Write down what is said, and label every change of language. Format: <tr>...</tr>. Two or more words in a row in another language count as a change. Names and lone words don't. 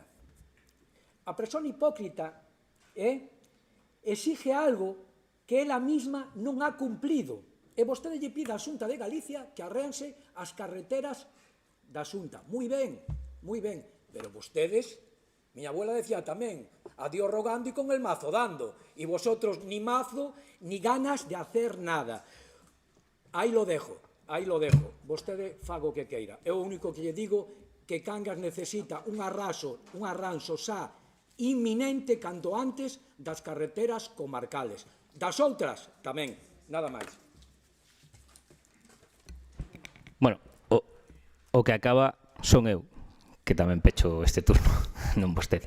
<gl>A persona hipócrita exige algo que ela mesma non ha cumplido. E vostede lle pide á Xunta de Galicia que arranxe as carreteras da Xunta. Moi ben, pero vostedes, miña abuela decía tamén,</gl> <es>a Dios rogando y con el mazo dando, y vosotros ni mazo ni ganas de hacer nada. Aí lo dejo,</es> <gl>vostede faga o que queira. É o único que lle digo, que Cangas necesita un arranxo xa inminente canto antes das carreteras comarcales. Das outras tamén, nada máis. Bueno, o que acaba son eu, que tamén pecho este turno, non vostede.</gl>